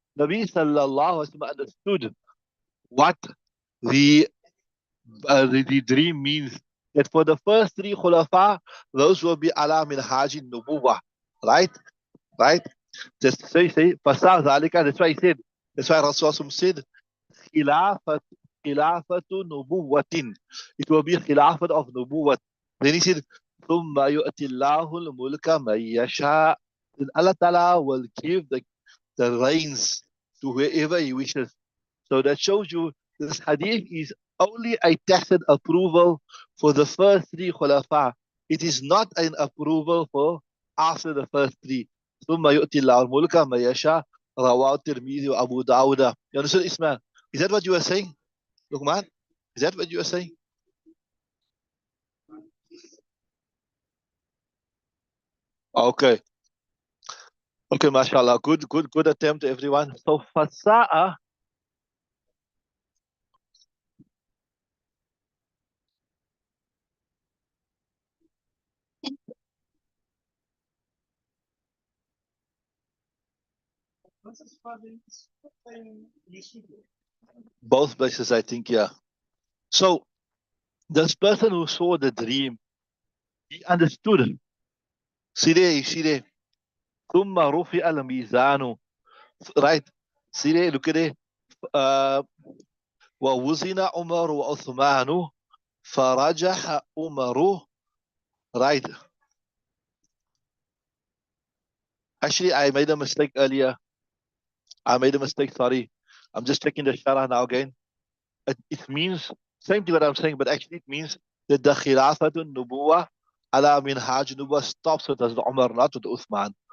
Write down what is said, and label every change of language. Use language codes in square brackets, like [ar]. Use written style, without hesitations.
[en] Nabi sallallahu alaihi wasallam understood what the the dream means, that for the first three khulafa, those will be ala min haji nubuwa, right? Right? Just say, Fasah Zalika, that's why he said, that's why Rasulullah said, Khilafat, Khilafatu Nubuwatin. It will be Khilafat of Nubuwat. Then he said, [ar] ثُمَّ يُؤْتِ اللَّهُ الْمُلْكَ مَن يَشَاءُ. [en] Then Allah Ta'ala will give the reins to whoever He wishes. So that shows you this hadith is only a tacit approval for the first three khulafa. It is not an approval for after the first three. [ar] ثم يؤتي الله الملك من يشاء. رواه الترمذي وأبو داود. [en] You understood, Ismail? Is that what you were saying, Luqman? Is that what you were saying? Okay. Okay, mashallah. Good attempt, everyone. So fasa'a, both places, I think, yeah. So this person who saw the dream, he understood. See there. [ar] ثم رفع الميزان. [en] Right? See there, look at it. [ar] ووزن عمر وعثمان فرجح عمر. [en] Right. Actually, I made a mistake earlier. Sorry. I'm just checking the sharah now again. It means, same thing what I'm saying, but actually it means that the khilafatun nubuwa ala min haj nubuwa stops with Hazrat Umar, not with Uthman.